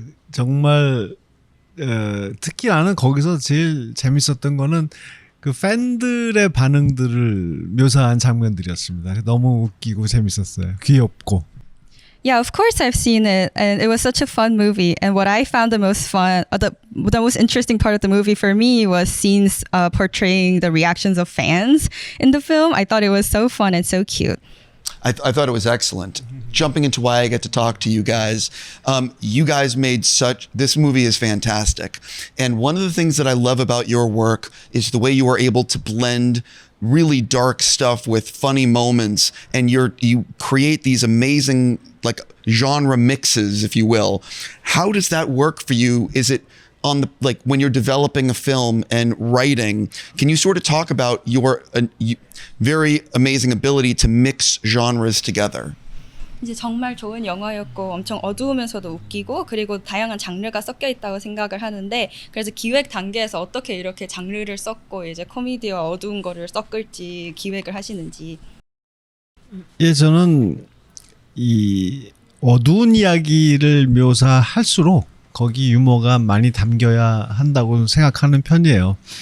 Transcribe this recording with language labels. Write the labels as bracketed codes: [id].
[ko] 정말 특히 나는 거기서 제일 재밌었던 거는 그 팬들의 반응들을 묘사한 장면들이었습니다. 너무 웃기고 재밌었어요. 귀엽고. [en] Yeah, of course I've seen it, and it was such a fun movie. And what I found the most fun, the most interesting part of the movie for me was scenes portraying the reactions of fans in the film. I thought it was so fun and so cute. I thought it was excellent. Jumping into why I get to talk to you guys made this movie is fantastic. And one of the things that I love about your work is the way you are able to blend really dark stuff with funny moments, and you create these amazing like genre mixes, if you will. How does that work for you? Is it on the like when you're developing a film and writing, can you sort of talk about your very amazing ability to mix genres together? [ko] 이제 정말 좋은 영화였고 엄청 어두우면서도 웃기고 그리고 다양한 장르가 섞여 있다고 생각을 하는데 그래서 기획 단계에서 어떻게 이렇게 장르를 섞고 이제 코미디와 어두운 거를 섞을지 기획을 하시는지. 예, 저는 이 어두운 이야기를 묘사할수록 거기 유머가 많이 담겨야 한다고 생각하는 편이에요.